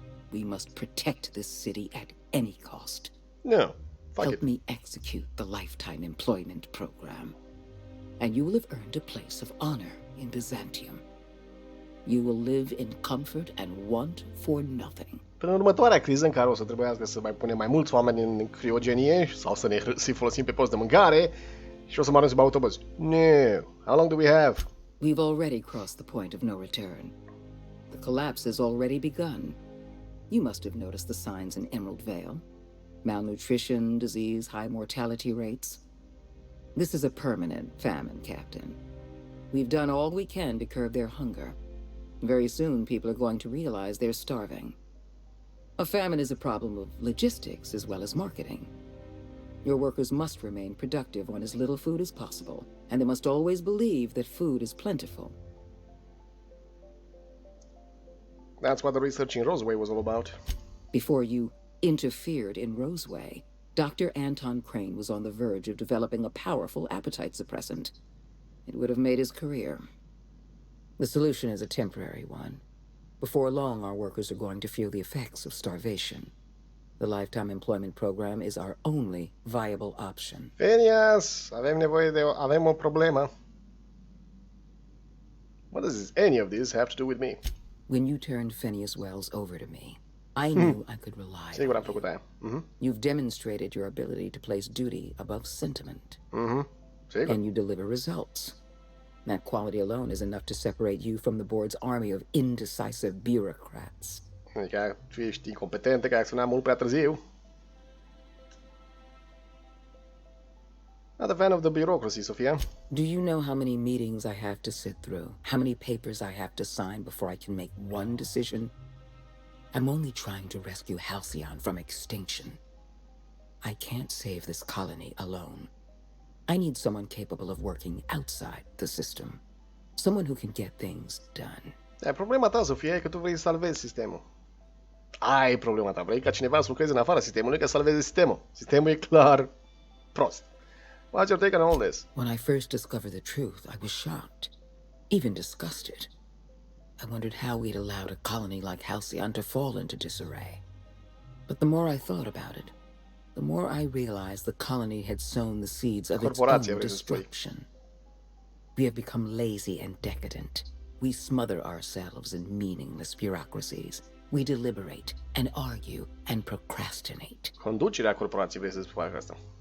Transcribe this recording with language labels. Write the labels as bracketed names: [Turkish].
[English] We must protect this city at any cost. No, help me execute the lifetime employment program, and you will have earned a place of honor in Byzantium. You will live in comfort and want for nothing. [Romanian] Până în următoarea criză în care o să trebuiască să mai punem mai mulți oameni în criogenie sau să-i folosim pe post de mâncare și o să mă arunc să beau autobuz. [English] No. How long do we have? We've already crossed the point of no return. The collapse has already begun. You must have noticed the signs in Emerald Vale. Malnutrition, disease, high mortality rates. This is a permanent famine, Captain. We've done all we can to curb their hunger. Very soon, people are going to realize they're starving. A famine is a problem of logistics as well as marketing. Your workers must remain productive on as little food as possible, and they must always believe that food is plentiful. That's what the research in Roseway was all about. Before you interfered in Roseway, Dr. Anton Crane was on the verge of developing a powerful appetite suppressant. It would have made his career. The solution is a temporary one. Before long, our workers are going to feel the effects of starvation. The lifetime employment program is our only viable option. [Romanian] Phineas, avem o problemă. [English] What does any of this have to do with me? When you turned Phineas Wells over to me, I knew I could rely [Romanian] Sigur am făcut aia. [English] You've demonstrated your ability to place duty above sentiment. [Romanian] Sigur. [English] And you deliver results. That quality alone is enough to separate you from the board's army of indecisive bureaucrats. [Romanian] Adică tu ești incompetentă, că ai acționat mult prea târziu. [English] Not a fan of the bureaucracy, Sophia. Do you know how many meetings I have to sit through? How many papers I have to sign before I can make one decision? I'm only trying to rescue Halcyon from extinction. I can't save this colony alone. I need someone capable of working outside the system. Someone who can get things done. [Romanian] Problema ta, Sofia, e că tu vrei să salvezi sistemul. Aia e problema ta. Vrei ca cineva să lucreze în afara sistemului ca să salveze sistemul. Sistemul e clar prost. [English] What's your take on all this? When I first discovered the truth, I was shocked, even disgusted. I wondered how we'd allowed a colony like Halcyon to fall into disarray. But the more I thought about it, the more I realized the colony had sown the seeds of its own destruction. We have become lazy and decadent. We smother ourselves in meaningless bureaucracies, We deliberate and argue and procrastinate. [Romanian] Conducerea corporației, vrei să spui asta?